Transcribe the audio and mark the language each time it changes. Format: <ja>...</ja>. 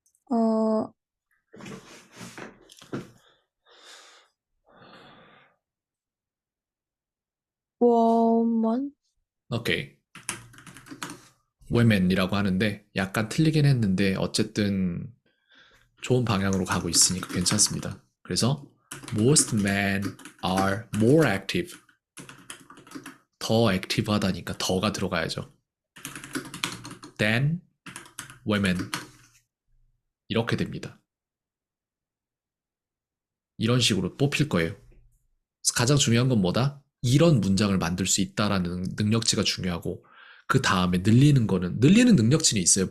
<en>어, woman?</en> <ko>오케이. women이라고 하는데 약간 틀리긴 했는데 어쨌든 좋은 방향으로 가고 있으니까 괜찮습니다. 그래서</ko> <en>most men are more active.</en> <ko>더 액티브하다니까 더가 들어가야죠.</ko> <en>than women.</en> <ko>이렇게 됩니다. 이런 식으로 뽑힐 거예요. 가장 중요한 건 뭐다? 이런 문장을 만들 수 있다라는 능력치가 중요하고 그 다음에 늘리는 능력치는 있어요.</ko>